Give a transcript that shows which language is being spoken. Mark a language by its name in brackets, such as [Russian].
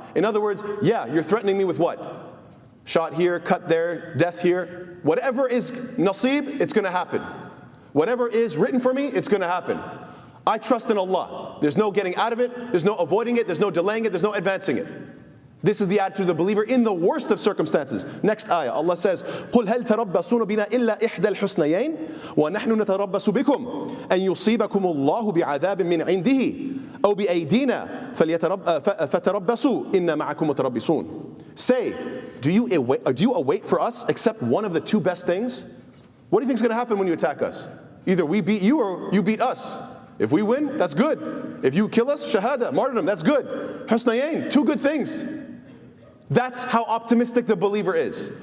[English] In other words, yeah, you're threatening me with what? Shot here, cut there, death here. Whatever is nasib, it's going to happen. Whatever is written for me, it's going to happen. I trust in Allah. There's no getting out of it, there's no avoiding it, there's no delaying it, there's no advancing it. This is the attitude of the believer in the worst of circumstances. Next ayah, Allah says, [Arabic] قُلْ هَلْ تَرَبَّصُونَ بِنَا إِلَّا إِحْدَى الْحُسْنَيَيْنِ وَنَحْنُ نَتَرَبَّصُ بِكُمْ أَنْ يُصِيبَكُمُ اللَّهُ بِعَذَابٍ مِّنْ عِنْدِهِ أَوْ بِأَيْدِينَا فَتَرَبَّصُوا إِنَّا مَعَكُمْ مُتَرَبِّصُونَ. [English] Say, do you await for us except one of the two best things? What do you think is going to happen when you attack us? Either we beat you or you beat us. If we win, that's good. If you kill us, shahada, martyrdom, that's good. Husnayayn, two good things. That's how optimistic the believer is.